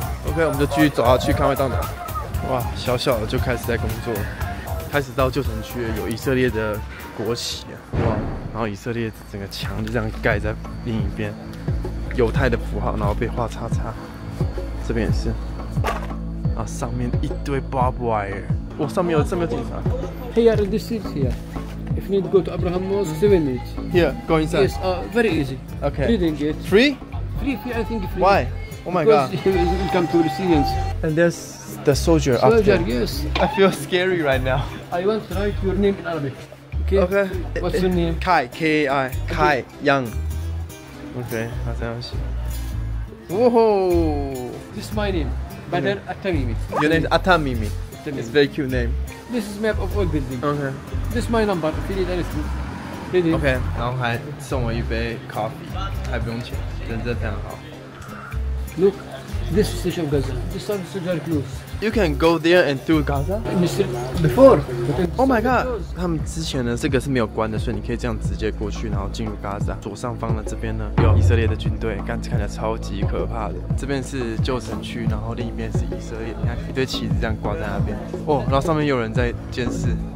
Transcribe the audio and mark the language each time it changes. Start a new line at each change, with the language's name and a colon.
Chinese: OK， 我们就继续走下去，看会到哪。哇，小小的就开始在工作，开始到旧城区有以色列的国旗啊，哇，然后以色列整个墙就这样盖在另一边，犹太的符号，然后被画叉叉。这边也是，啊，上面一堆 barbed wire， 哇，上面有警察。
English: Here in this seat here. If you need to go to Abraham Mosque, 7 minutes. Here, go inside. Yes, very easy. Okay. Reading it. Free? Free, I think free. Why? Oh my God. Because you come to the Syrians. And there's the soldier Soldier, after. yes. I feel scary right now. I want to write your name in Arabic. Okay? Okay. What's your name? Kai, K-A-I. Kai, Young. OK，
Chinese: 好，这样写。哇吼
English: This is my name. Badr At-Tamimi. Your name is At-Tamimi. It's a very cute name. This is map of all building. OK. This is my number. If you need anything. Ready?
Chinese: OK， 然后还送我一杯 coffee， 还不用钱，人真的非常好。
English: Look, this is station Gaza. This one is very close. You can go there and through Gaza. Before. Oh my god！
Chinese: 他们之前呢，这个是没有关的，所以你可以这样直接过去，然后进入 Gaza。左上方的这边呢，有以色列的军队，看起来超级可怕的。这边是旧城区，然后另一边是以色列，你看一堆旗子这样挂在那边。哦，然后上面有人在监视。